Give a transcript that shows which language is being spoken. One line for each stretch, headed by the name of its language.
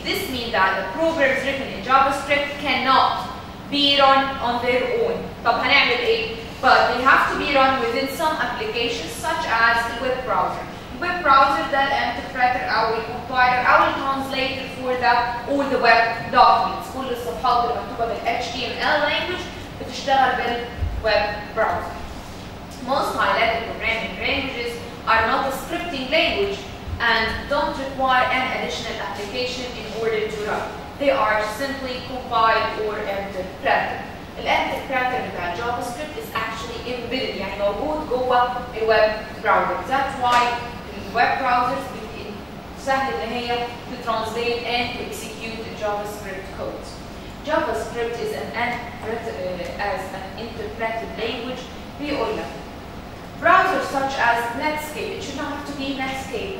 English: This means that the programs written in JavaScript cannot be run on their own.
Arabic: طب هنعمل ايه؟
English: But they have to be run within some applications such as the web browser. The web browser
Arabic: ده الانتربريتر أو الكومبايلر أو الترانسليتر
English: for all the web documents.
Arabic: كل الصفحات اللي مكتوبة بال HTML language بتشتغل بالweb browser.
English: Most high-level programming languages are not a scripting language and don't require an additional application in order to run. They are simply compiled or interpreted.
Arabic: الانتربريتر بتاع JavaScript
English: is actually embedded
Arabic: يعني موجود جوه الويب براوزر.
English: That's why
Arabic: الويب براوزرز سهل ان هي
English: to translate and to execute the JavaScript code. JavaScript is an interpreted language.
Arabic: بيقول لك
English: browsers such as Netscape, it should not have to be Netscape.